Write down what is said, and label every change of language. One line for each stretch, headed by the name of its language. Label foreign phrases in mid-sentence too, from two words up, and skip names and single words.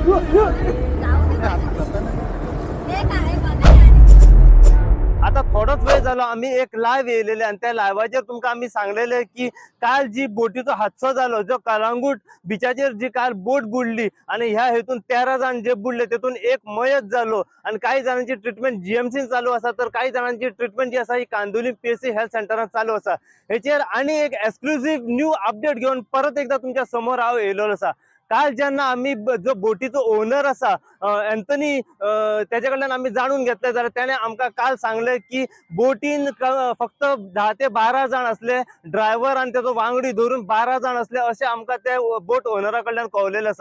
Konkani: आता थोडाच वेळ झाला आम्ही एक लाईव्ह येलेले आणि त्या लाईव्हाचेर तुमका आम्ही सांगलेले की काल जी बोटीचो हादसो झालो जो कलांगूट बिचाचेर जी काल बोट बुडली आणि ह्या हेतून 13 जण जे बुडले तेतून एक मयत झालो आणि काही जणांची ट्रीटमेंट जीएमसी चालू असा तर काही जणांची ट्रीटमेंट जी असा ही कांदोली पीएससी हेल्थ सेंटरात चालू असा ह्याचेर आणि एक एक्सक्लुझिव्ह न्यू अपडेट
Marathi: घेऊन परत एकदा तुमच्या समोर
Konkani: हांव येयलो असा। काल जेन्ना आम्ही जो बोटीचो ओनर असा अँथनी त्याच्या कडल्यान आम्ही जाणून घेतले जाल्यार त्याने आमकां काल सांगले की बोटीन फक्त 10 ते 12 जण असले, ड्रायव्हर आणि त्याचो वांगडी धरून 12 जण असले असे आमकां ते बोट ओनरा कडल्यान कळलेले असा।